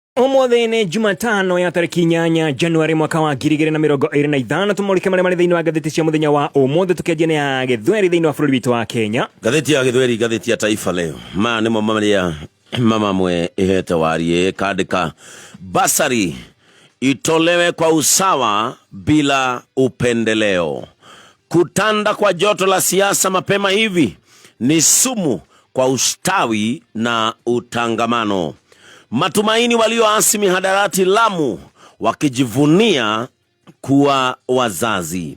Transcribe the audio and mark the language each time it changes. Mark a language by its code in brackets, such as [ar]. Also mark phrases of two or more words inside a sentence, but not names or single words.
[ki] Omothe ni [sw] Jumatano ya tariki 8 Januari mwaka wa 2025 tumulike [ki] marĩa marĩ thĩinĩ wa ngathĩti cia mũthenya wa ũmũthĩ tukianjia ya gĩthweri thĩinĩ wa bũrũri witũ wa Kenya. Ngathĩti ya gĩthweri, ngathĩti ya Taifa Leo. Nĩmo marĩa mamwe ihete warie kandika [sw] basari itolewe kwa usawa bila upendeleo. Kutanda kwa joto la siasa mapema hivi ni sumu kwa ustawi na utangamano. Matumaini walioasi mihadarati Lamu wakijivunia kuwa wazazi.